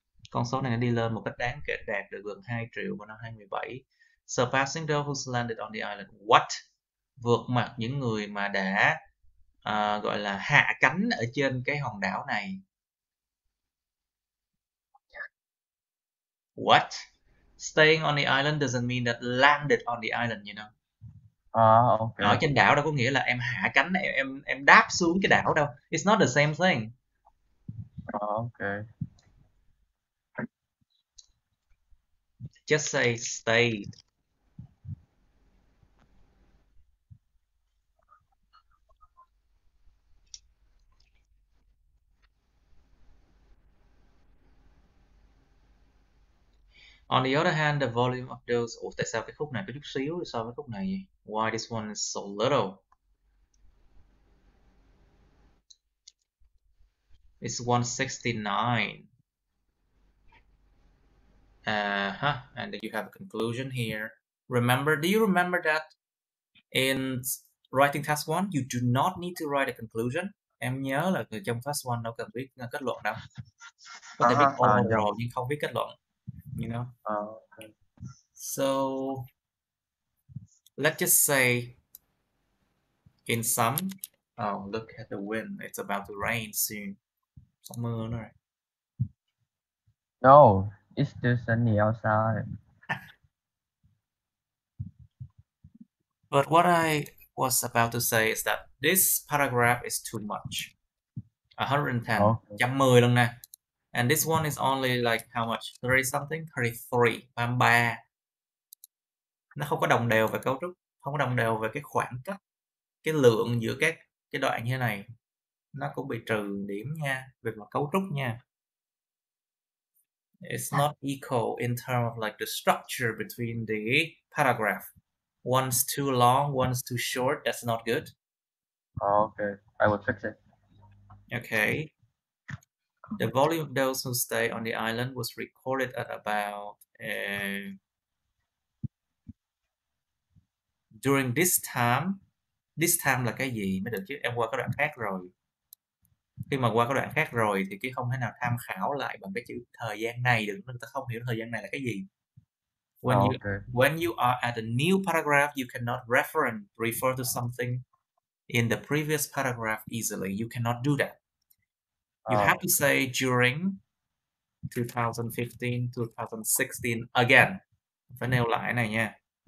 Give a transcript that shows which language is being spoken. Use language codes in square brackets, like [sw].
[vi] Con số này nó đi lên một cách đáng kể, đạt được gần 2 triệu vào năm 2017. [en] Surpassing those who landed on the island. What? [vi] Vượt mặt những người mà đã gọi là hạ cánh ở trên cái hòn đảo này. [en] What? Staying on the island doesn't mean that landed on the island, you know. Okay. [vi] Ở trên đảo đâu có nghĩa là em hạ cánh, em đáp xuống cái đảo đâu. [en] It's not the same thing. Okay. Just say stayed. On the other hand, the volume of those. [vi] Tại sao cái khúc này có chút xíu so với khúc này vậy? [en] Why this one is so little? It's 169. And then you have a conclusion here. Do you remember that in writing task 1, you do not need to write a conclusion? [vi] Em nhớ là trong task 1 đâu cần viết kết luận đâu. Có thể viết overall nhưng không viết kết luận. [en] You know? Okay. So let's just say in sum, oh, look at the wind. It's about to rain soon. [vi] Sắp mưa nữa rồi. [en] No, it's still sunny outside. But what I was about to say is that this paragraph is too much. 110. 110 lần nè. And this one is only like how much? 30 something? 33. 33. [vi] Nó không có đồng đều về cấu trúc. Không có đồng đều về cái khoảng cách, cái lượng giữa các cái đoạn như thế này. Nó cũng bị trừ điểm nha. Về mặt cấu trúc nha. [en] It's not equal in terms of like the structure between the paragraph. One's too long, one's too short. That's not good. Okay, I will fix it. Okay. The volume of those who stay on the island was recorded at about during this time. [vi] This time là cái gì mới được chứ? Em qua cái đoạn khác rồi. Khi mà qua cái đoạn khác rồi thì cái không thể nào tham khảo lại bằng cái chữ thời gian này được, người ta không hiểu thời gian này là cái gì. [en] When you are at a new paragraph, you cannot refer to something in the previous paragraph easily. You cannot do that. You have to say during [vi] 2015, 2016 again. Phải nêu lại này nha.